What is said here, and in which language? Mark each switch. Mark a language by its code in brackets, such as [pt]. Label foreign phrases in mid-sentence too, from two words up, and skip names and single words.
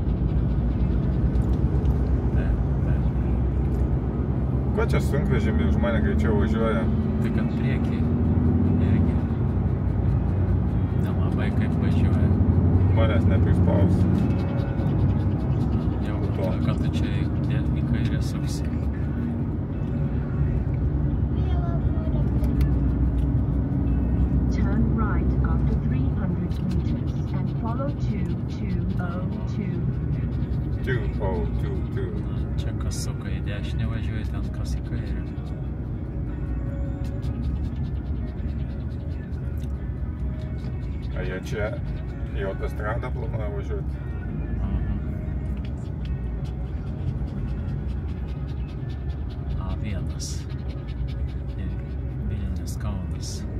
[lt] Ko čia sunkvežimiai už mane greičiau važiuoja? Tai kad priekį irgi nelabai kaip važiuoja. Manęs neprispaus. Jau kad tu čia į kairę suksi. [en] Turn right after 300 meters and follow 2202. 2022. [lt] Čia kas suka į dešinę važiuoja, ten kas į kairę. A jie čia į autostradą planuoja važiuoti? A1 ir Vilnius Kaunas.